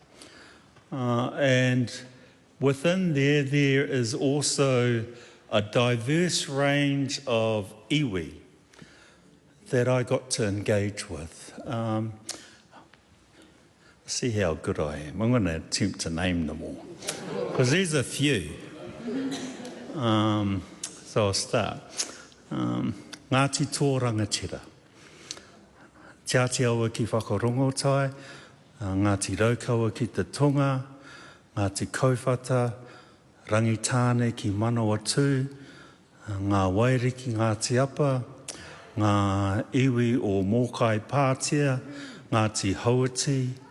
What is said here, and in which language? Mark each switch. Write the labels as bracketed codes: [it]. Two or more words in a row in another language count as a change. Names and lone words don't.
[en] And within there is also a diverse range of iwi that I got to engage with. See how good I am. I'm going to attempt to name them all, because there's a few. So I'll start. Ngāti tō rangatira. Te awa ki whakarongotai, Ngāti raukaua ki te tonga, Ngāti kauwhata, rangitāne ki Manawatū, ngā wairiki Ngāti apa, ngā iwi o Mōkai Pātia, Ngāti Hauati,